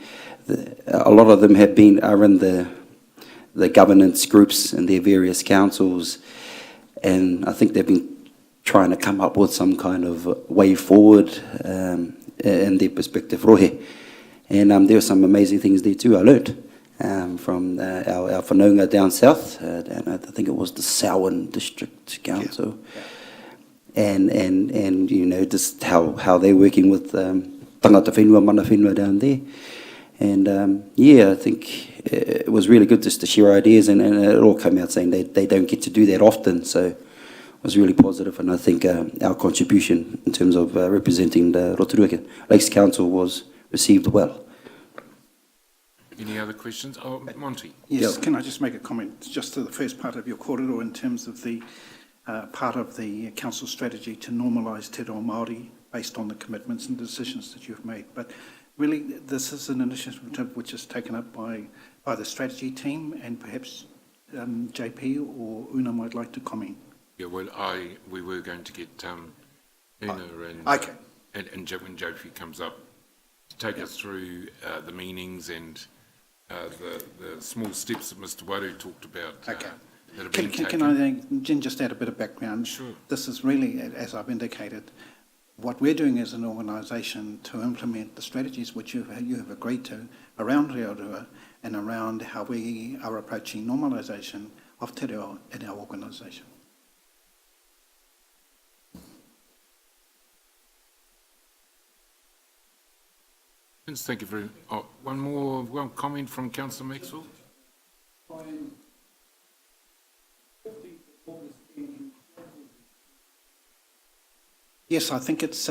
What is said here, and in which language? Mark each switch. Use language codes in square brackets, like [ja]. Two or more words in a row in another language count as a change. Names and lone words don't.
[en] A lot of them are in the governance groups and their various councils, and I think they've been trying to come up with some kind of way forward in their perspective, rohe. And there are some amazing things there too I learned from our whanaunga down south, and I think it was the Samhain District Council. Yeah. And just how they're working with [mi] tangata whenua, mana whenua [en] down there. And I think it was really good just to share ideas, and it all came out saying they don't get to do that often, so it was really positive. And I think our contribution in terms of representing the Rotorua Lakes Council was received well. Any other questions? Oh, Monty. Yes, can I just make a comment just to the first part of your kōrero in terms of the part of the council strategy to normalise [mi] te reo Māori [en] based on the commitments and decisions that you've made. But really, this is an initiative which is taken up by the strategy team, and perhaps JP or Una might like to comment. Yeah, well, we were going to get Una and okay. And when JP comes up, to take us through the meanings and the small steps that Mr. Waru talked about. Okay. That have been Can taken. I then, Jen, just add a bit of background? Sure. This is really, as I've indicated, what we're doing as an organisation to implement the strategies which you have agreed to around Rotorua and around how we are approaching normalisation of [mi] te reo [en] in our organisation. Thank you very much. Oh, one comment from Councillor Maxwell. Yes, I think it's.